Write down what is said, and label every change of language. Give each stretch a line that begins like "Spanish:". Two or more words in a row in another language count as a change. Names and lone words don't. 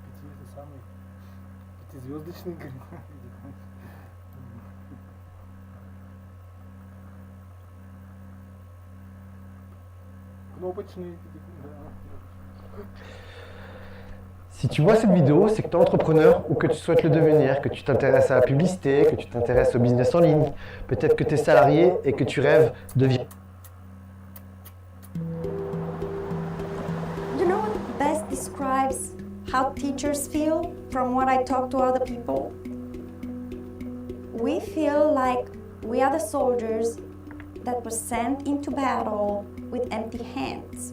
Russian: Это самый пятизвездочный гримуар. Кнопочный.
French: Si tu vois cette vidéo, c'est que tu es entrepreneur ou que tu souhaites le devenir, que tu t'intéresses à la publicité, que tu t'intéresses au business en ligne, peut-être que tu es salarié et que tu rêves de vivre.
English: You know what best describes how teachers feel from what I talk to other people? We feel like we are the soldiers that were sent into battle with empty hands.